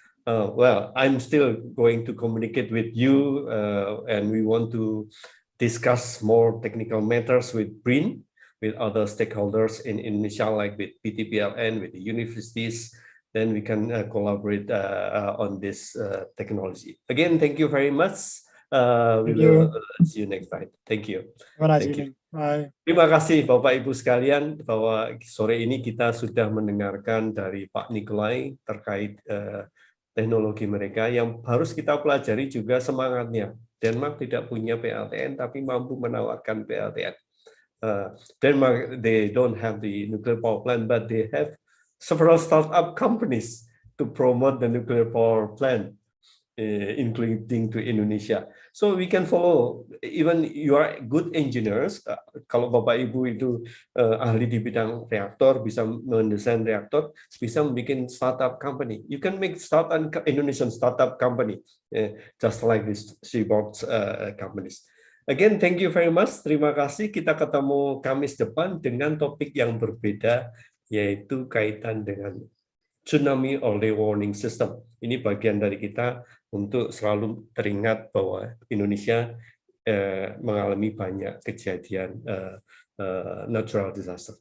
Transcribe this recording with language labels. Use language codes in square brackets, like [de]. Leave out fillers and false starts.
[en] Well, I'm still going to communicate with you, and we want to discuss more technical matters with BRIN, with other stakeholders in Indonesia, like with PLTN, with the universities. Then we can collaborate on this technology. Again, thank you very much. We will see you next time. Thank you. Have a nice evening. Bye. [id] Terima kasih Bapak Ibu sekalian, bahwa sore ini kita sudah mendengarkan dari Pak Nikolai terkait teknologi mereka yang harus kita pelajari juga semangatnya. Denmark tidak punya PLTN tapi mampu menawarkan PLTN. [en] Denmark, they don't have the nuclear power plant, but they have several startup companies to promote the nuclear power plant, including to Indonesia. So we can follow, even you are good engineers, [id] kalau Bapak Ibu itu ahli di bidang reaktor, bisa mendesain reaktor, bisa membuat startup company. [en] You can make Indonesian startup company, just like this Seaborg companies. Again, thank you very much. [id] Terima kasih. Kita ketemu Kamis depan dengan topik yang berbeda, yaitu kaitan dengan tsunami early warning system. Ini bagian dari kita untuk selalu teringat bahwa Indonesia mengalami banyak kejadian natural disaster.